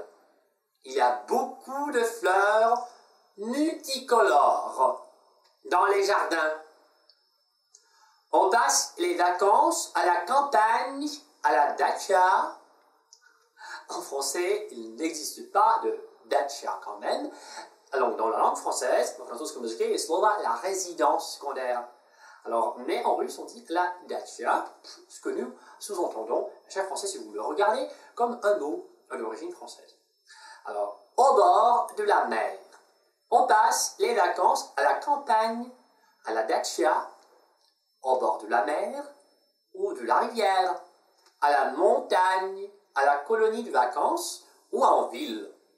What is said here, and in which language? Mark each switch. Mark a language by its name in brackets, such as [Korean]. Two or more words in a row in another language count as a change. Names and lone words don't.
[French] Il y a beaucoup de fleurs multicolores dans les jardins. On passe les vacances à la campagne, à la dacha. En français, il n'existe pas de dacha quand même. Alors, dans la langue française, en [Russian] французском языке, есть слово [French] la résidence secondaire. Alors, mais en russe, on dit la dacha, ce que nous sous-entendons, cher français, si vous le regardez, comme un mot à l'origine française. Alors, au bord de la mer, on passe les vacances à la campagne, à la dacha, au bord de la mer ou de la rivière, à la montagne, à la colonie de vacances ou en ville.